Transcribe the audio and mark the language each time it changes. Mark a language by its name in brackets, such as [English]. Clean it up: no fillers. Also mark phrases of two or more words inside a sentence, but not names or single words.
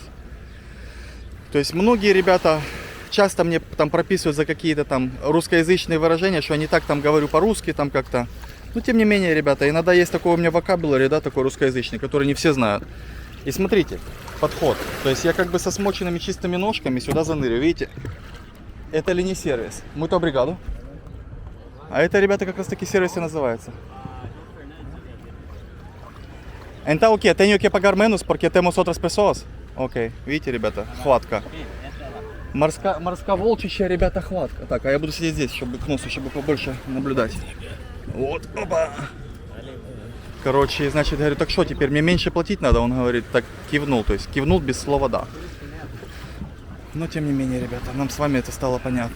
[Russian] То есть многие ребята часто мне там прописывают за какие-то там русскоязычные выражения, что я не так там говорю по-русски, там как-то. Но тем не менее, ребята, иногда есть такой у меня вокабуляри, да, такой русскоязычный, который не все знают. И смотрите, подход. То есть я как бы со смоченными чистыми ножками сюда занырю, видите? Это ли не сервис? [Portuguese] Muito obrigado. [Russian] А это, ребята, как раз таки сервис и называется. [Portuguese] Então o que? Tenho que pagar menos porque temos outras pessoas? [Russian] Окей, видите, ребята, хватка. Морско-волчища, ребята, хватка. Так, а я буду сидеть здесь, чтобы к носу, чтобы побольше наблюдать. Вот, опа. Короче, значит, говорю, так что, теперь мне меньше платить надо? Он говорит, так кивнул, то есть кивнул без слова «да». Но, тем не менее, ребята, нам с вами это стало понятно.